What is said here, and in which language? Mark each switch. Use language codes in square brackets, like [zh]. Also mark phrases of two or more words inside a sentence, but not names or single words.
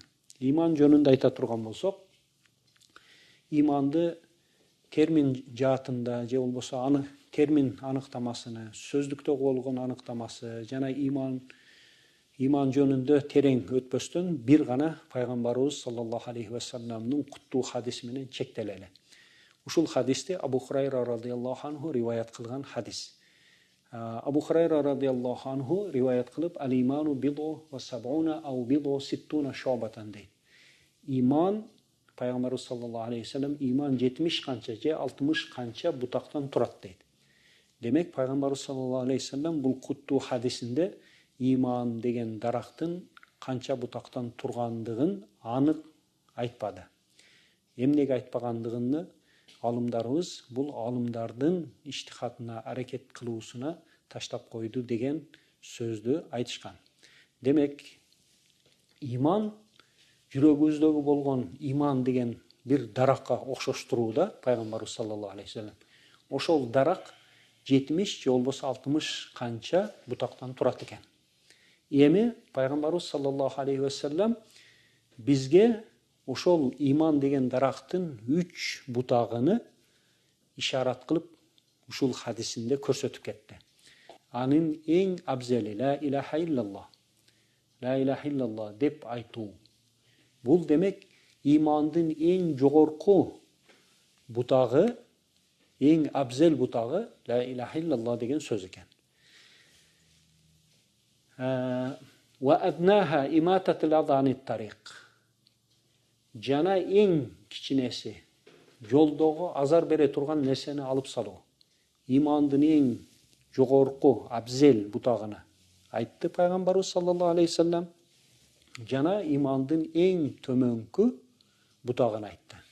[ky] Иман жөнүндө айта турган болсок, иманды термин жаатында же болбосо термин аныктамасыны, сөздүктө болгон аныктамасы жана иман жөнүндө терең өтпөстөн бир гана пайгамбарыбыз [ar] صلى الله عليه وسلم [ky] куттуу хадиси менен чектелели. Ушул хадисти Абу Хурайра [ar] رضي الله عنه [ky] риваят кылган хадис. Абу Хурайра [ar] رضي الله عنه [ky] риваят кылып, [ar] الإيمان بضع وسبعون أو بضع وستون شعبة дейт. [ky] Иман, пайгамбарыбыз [ar] صلى الله عليه وسلم, [ky] иман 70 канча же 60 канча бутактан турат дейт. Демек, пайгамбарыбыз [ar] صلى الله عليه وسلم [ky] бул куттуу хадисинде иман деген дарактын канча бутактан тургандыгын анык айтпады. Эмнеге айтпагандыгын алымдарыбыз бул алымдардын иштихатына, аракет кылуусуна таштап койду деген сөздү айтышкан. Демек, иман жүрөгүбүздөгү болгон иман деген бир даракка окшоштурууда пайгамбарыбыз [ar] صلى الله عليه وسلم. [ky] Ошол дарак 70 же болбосо 60 канча бутактан турат экен. Эми пайгамбарыбыз [ar] صلى الله عليه وسلم [ky] бизге ошол иман деген дарактын 3 бутагыны ишарат кылып ушул хадисинде көрсөтүп кетти. Анын эң абзели [ar] لا إله إلا الله [ky] деп айтуу. Бул демек имандын эң жогорку бутагы, эң абзел бутагы [ar] لا إله إلا الله [ky] деген сөз экен. [ar] وأدناها إماطة الأذى عن الطريق. [ky] Жана эң кичинеси жолдогу азар бере турган нерсени алып салуу. Имандын эң жогорку абзел бутагына айтты пайгамбарыбыз [ar] صلى الله عليه وسلم, [ky] жана имандын эң төмөнкү бутагын айтты.